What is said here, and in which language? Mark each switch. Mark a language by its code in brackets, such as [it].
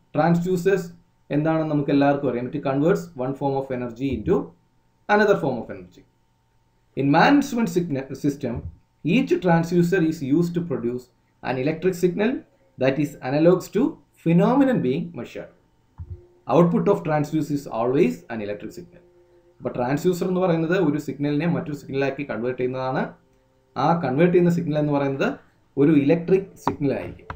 [ml] Transducers എന്താണെന്ന് നമുക്ക് എല്ലാവർക്കും അറിയാം. [en] It converts one form of energy into another form of energy. In man instrument system each transducer is used to produce an electric signal that is analogous to phenomenon being measured. Output of transducer is always an electric signal. [ml] അപ്പോൾ transducer എന്ന് പറയുന്നത് ഒരു സിഗ്നലിനെ മറ്റൊരു സിഗ്നലാക്കി convert ചെയ്യുന്നതാണ്. ആ convert ചെയ്യുന്ന signal എന്ന് പറയുന്നത് ഒരു ഇലക്ട്രിക് സിഗ്നൽ ആയിരിക്കും.